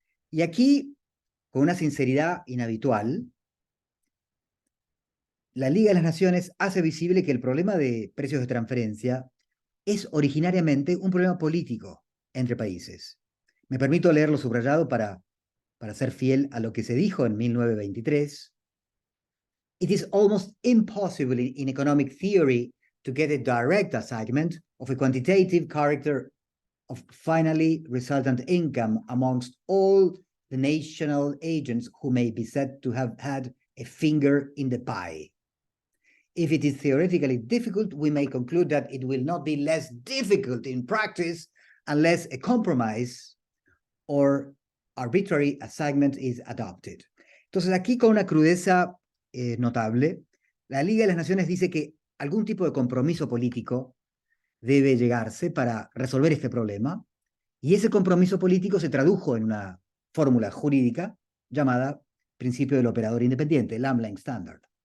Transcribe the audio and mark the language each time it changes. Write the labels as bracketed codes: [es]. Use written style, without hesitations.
[es] Y aquí, con una sinceridad inhabitual, la Liga de las Naciones hace visible que el problema de precios de transferencia es originariamente un problema político entre países. Me permito leerlo subrayado para ser fiel a lo que se dijo en 1923. [en] It is almost impossible in economic theory to get a direct assignment of a quantitative character of finally resultant income amongst all the national agents who may be said to have had a finger in the pie. If it is theoretically difficult, we may conclude that it will not be less difficult in practice unless a compromise or arbitrary assignment is adopted. [es] Entonces, aquí con una crudeza notable, la Liga de las Naciones dice que algún tipo de compromiso político debe llegarse para resolver este problema, y ese compromiso político se tradujo en una fórmula jurídica llamada principio del operador independiente, el Lamb-Lang Standard.